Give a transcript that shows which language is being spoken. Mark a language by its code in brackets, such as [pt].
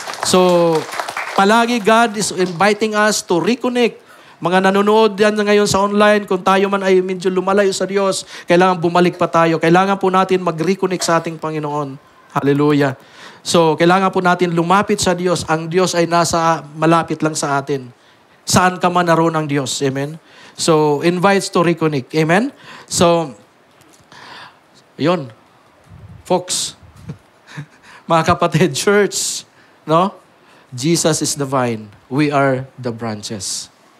[en] So, palagi God is inviting us to reconnect. [tl] Mga nanonood yan ngayon sa online, kung tayo man ay medyo lumalayo sa Diyos, kailangan bumalik pa tayo. Kailangan po natin mag-reconnect sa ating Panginoon. Hallelujah. So, kailangan po natin lumapit sa Diyos. Ang Diyos ay malapit lang sa atin. Saan ka man naroon ang Diyos. Amen? [en] So, invites to reconnect. [tl] Amen? So, yun. Folks, mga kapatid, church, no? [en] Jesus is the vine. We are the branches.